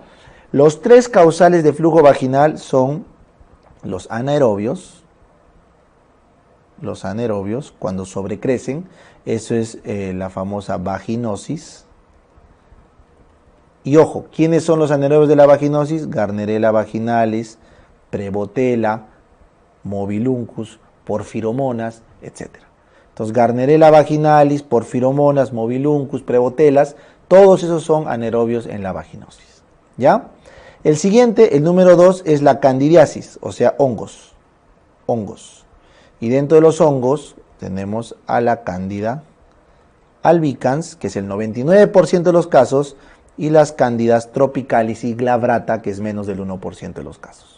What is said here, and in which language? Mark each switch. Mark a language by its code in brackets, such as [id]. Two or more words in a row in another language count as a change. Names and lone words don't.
[es] Los 3 causales de flujo vaginal son los anaerobios, cuando sobrecrecen, eso es la famosa vaginosis. Y ojo, ¿quiénes son los anaerobios de la vaginosis? Gardnerella vaginalis, Prevotella, Mobiluncus, Porphyromonas, etc. Entonces, Gardnerella vaginalis, Porphyromonas, Mobiluncus, Prevotellas, todos esos son anaerobios en la vaginosis. ¿Ya? El siguiente, el número 2, es la candidiasis, o sea, hongos. Y dentro de los hongos tenemos a la Cándida albicans, que es el 99% de los casos, y las Cándidas tropicalis y glabrata, que es menos del 1% de los casos.